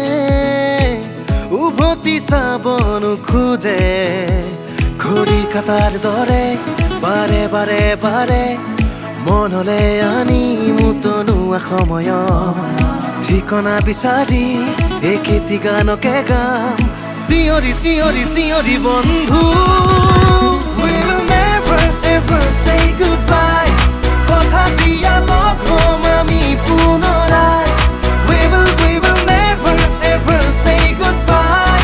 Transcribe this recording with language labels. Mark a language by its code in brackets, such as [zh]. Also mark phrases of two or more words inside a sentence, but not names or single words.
[as] উভতি চাব নোখোজে ঘড়ী কাটাৰ দৰে বাৰে বাৰে বাৰে মনলৈ আনি মুতনোৱা সময়ত ঠিকনা বিচাৰি একেটি গানকে গাম চিঅ'ৰি, চিঅ'ৰি, চিঅ'ৰি, বন্ধু. [en] We will never ever say goodbye. [as] পাৰ্থ প্ৰতিম আমি পুনৰায়. [en] We will never ever say goodbye.